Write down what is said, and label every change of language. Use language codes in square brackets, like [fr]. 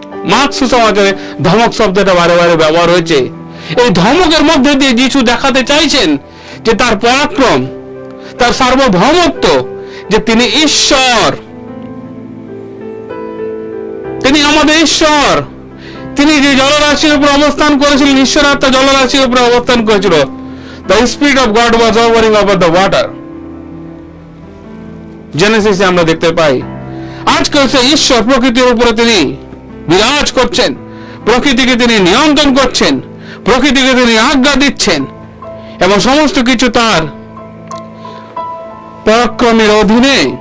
[bn] Mark সুসমাচারে ধমক শব্দটা বারে বারে ব্যবহার হয়েছে। এই ধমকের মধ্যে দিয়ে যিশু দেখাতে চাইছেন যে তার পরাক্রম, তার সার্বভৌমত্ব, যে তিনি ঈশ্বর, তিনি আমাদের ঈশ্বর। তিনি যে জলরাশির উপর অবস্থান করেছিলেন, ঈশ্বর আত্মা জলরাশির উপর অবস্থান করেছিল। [en] The Spirit of God was hovering over the water. [bn] জেনেসিসে আমরা দেখতে পাই। আজকাল সেই ঈশ্বর প্রকৃতির উপরে তিনি বিরাজ করছেন, প্রকৃতিকে তিনি নিয়ন্ত্রণ করছেন, প্রকৃতিকে তিনি আজ্ঞা দিচ্ছেন এবং সমস্ত কিছু তার পরাক্রমের অধীনে।